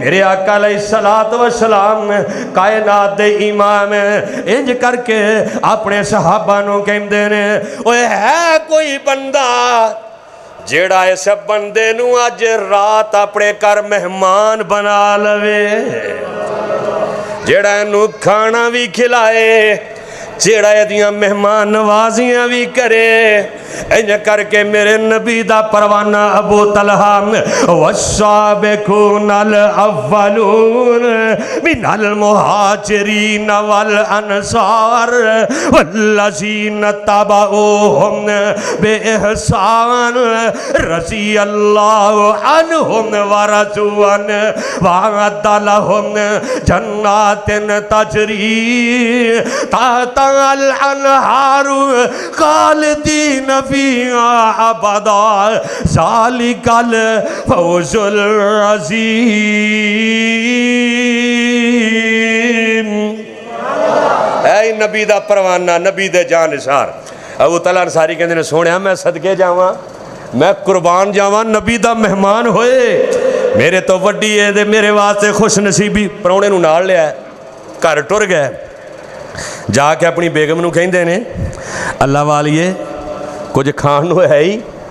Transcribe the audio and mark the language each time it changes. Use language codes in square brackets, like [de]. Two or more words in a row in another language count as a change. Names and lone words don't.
[pa] ਮੇਰੇ ਆਕਾ [ar] عليه الصلاة والسلام [pa] ਕਾਇਨਾਤ ਦੇ ਇਮਾਮ ਇੰਜ ਕਰਕੇ ਅਪਣੇ ਸਹਾਬਾ ਨੂੰ ਕਹਿੰਦੇ ਨੇ ਓਏ ਹੈ ਕੋਈ ਬੰਦਾ ਜਿਹੜਾ ਇਸ ਬੰਦੇ ਨੂੰ ਅੱਜ ਰਾਤ ਅਪਣੇ ਘਰ ਮਹਿਮਾਨ ਬਣਾ ਲਵੇ ਜਿਹੜਾ ਇਹਨੂੰ ਖਾਣਾ ਭੀ ਖਿਲਾਏ ਜਿਹੜਾ ਇਹਦੀਆਂ ਮਹਿਮਾਨ ਨਵਾਜ਼ੀਆਂ ਭੀ ਕਰੇ। ਇੰਜ ਕਰਕੇ ਮੇਰੇ ਨਬੀ ਦਾ ਪਰਵਾਨਾ ਅਬੂ ਤਲਹਾ [ar] والسابقون الأولون من المهاجرين والأنصار والذين اتبعوهم بإحسان رضي الله عنهم ورضوا عنه وأعد لهم جنات تجري تحتها الأنهار خالدين فيها أبدا ذلك الفوز العظيم. [pa] ਐ ਨਬੀ ਦਾ ਪਰਵਾਨਾ, ਨਬੀ ਦੇ ਜਾਨਿਸਾਰ। ਅਬੂ ਤਲਾ ਅੰਸਾਰੀ ਕਹਿੰਦੇ ਨੇ ਸੋਹਣਿਆ ਮੈਂ ਸਦਕੇ ਜਾਵਾਂ, ਮੈਂ ਕੁਰਬਾਨ ਜਾਵਾਂ, ਨਬੀ ਦਾ ਮਹਿਮਾਨ ਹੋਏ ਮੇਰੇ ਤੋਂ ਵੱਡੀ ਹੈ ਤੇ ਮੇਰੇ ਵਾਸਤੇ ਖ਼ੁਸ਼ ਨਸੀਬੀ। ਪਰਾਹੁਣੇ ਨੂੰ ਨਾਲ ਲਿਆ, ਘਰ ਟੁਰ ਗਏ, ਜਾਕੇ ਅਪਣੀ ਬੇਗਮ ਨੂੰ ਕਹਿੰਦੇ ਨੇ ਅੱਲਾਹ ਵਾਲੀਏ ਕੁਝ ਖਾਣ ਨੂੰ ਹੈ ਹੀ?